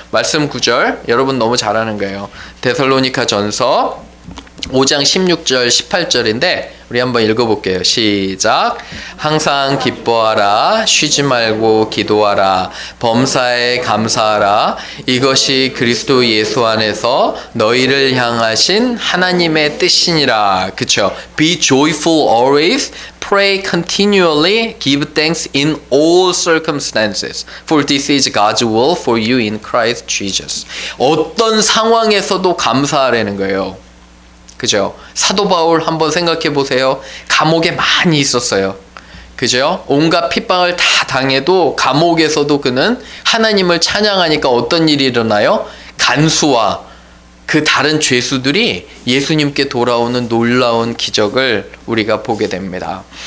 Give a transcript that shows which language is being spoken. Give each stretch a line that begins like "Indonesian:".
Korean: 말씀 9절 여러분 너무 잘하는 거예요. 데살로니가 전서 5장 16절 18절인데 우리 한번 읽어볼게요. 시작. 항상 기뻐하라. 쉬지 말고 기도하라. 범사에 감사하라. 이것이 그리스도 예수 안에서 너희를 향하신 하나님의 뜻이니라. 그쵸?
English: Be joyful always. Pray continually. Give thanks in all circumstances. For this is God's will for you in Christ Jesus.
Korean: 어떤 상황에서도 감사하라는 거예요. 그죠? 사도 바울 한번 생각해 보세요. 감옥에 많이 있었어요. 그죠? 온갖 핍박을 다 당해도 감옥에서도 그는 하나님을 찬양하니까 어떤 일이 일어나요? 간수와 그 다른 죄수들이 예수님께 돌아오는 놀라운 기적을 우리가 보게 됩니다.